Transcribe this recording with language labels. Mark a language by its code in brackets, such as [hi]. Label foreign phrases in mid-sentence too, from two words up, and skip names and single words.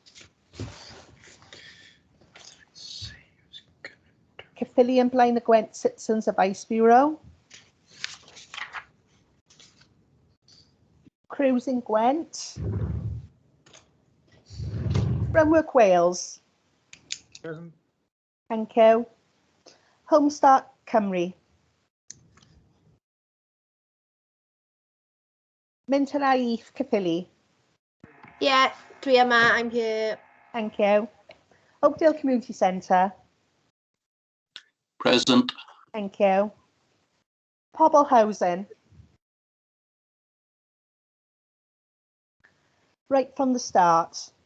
[en] Caerphilly and Blaenau Gwent Citizens Advice Bureau. Crews in Gwent. Brunwork Wales. Present. Thank you. Homestart Cymru. Minton Eith Caerphilly. [cy] Yeah, dwi yma, [en] I'm here. Thank you. Oakdale Community Centre. Present. Thank you. Pobl Housing. Right from the start.